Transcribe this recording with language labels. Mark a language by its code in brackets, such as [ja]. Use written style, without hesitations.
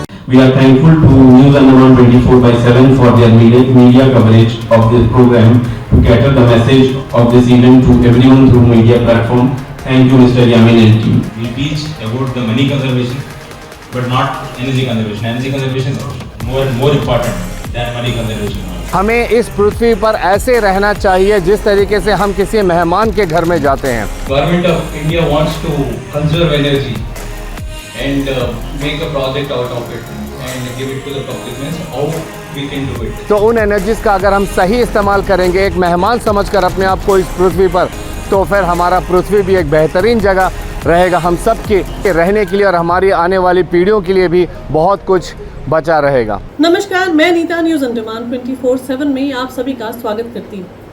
[en] We are thankful to News Andaman 24/7 for their media coverage of this program to cater the message of this event to everyone through media platform. Thank you, Mr. Yamin and team. We teach about the money conservation, but not energy conservation. Energy conservation is more important than money conservation. [hi] हमें इस पृथ्वी पर ऐसे रहना चाहिए जिस तरीके से हम किसी मेहमान के घर में जाते हैं। [en] Government of India wants to conserve energy and make a project out of it and give it to the public. Means how we can do it. [hi] तो उन एनर्जीज का अगर हम सही इस्तेमाल करेंगे एक मेहमान समझकर अपने आप को इस पृथ्वी पर, तो फिर हमारा पृथ्वी भी एक बेहतरीन जगह रहेगा हम सब के रहने के लिए और हमारी आने वाली पीढ़ियों के लिए भी बहुत कुछ बचा रहेगा। नमस्कार, मैं नीता न्यूज़ अंडमान 24/7 में आप सभी का स्वागत करती हूँ।